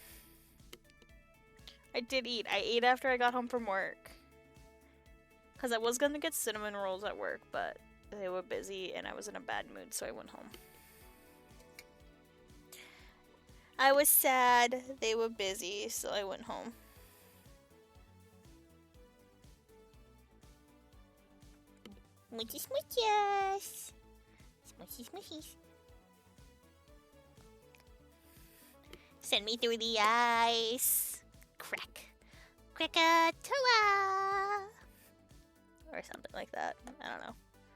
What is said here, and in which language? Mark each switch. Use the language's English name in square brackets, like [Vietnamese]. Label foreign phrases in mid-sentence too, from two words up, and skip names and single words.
[English] I did eat. I ate after I got home from work. Because I was going to get cinnamon rolls at work, but they were busy and I was in a bad mood, so I went home. I was sad. They were busy, so I went home. Smushy smushies. Smushy smushies. Send me through the ice. Crack. Krakatoa. Or something like that. I don't know.